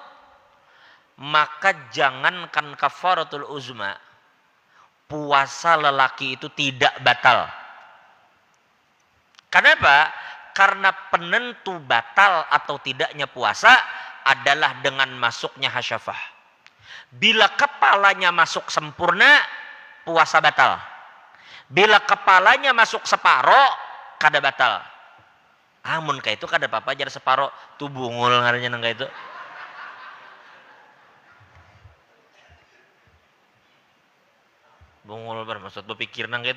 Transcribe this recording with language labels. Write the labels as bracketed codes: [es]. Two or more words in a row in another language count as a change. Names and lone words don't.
[id] Maka jangankan [ar] كفارة العظمى, [id] puasa lelaki itu tidak batal. Kenapa? Karena penentu batal atau tidaknya puasa adalah dengan masuknya hasyafah. Bila kepalanya masuk sempurna, puasa batal. Bila kepalanya masuk separoh, kada batal. [bjn] Amun kayak itu kada apa-apa jar separoh, tuh bungul ngarannya nang kayak itu. Bungul bermaksud berpikir nang kayak itu.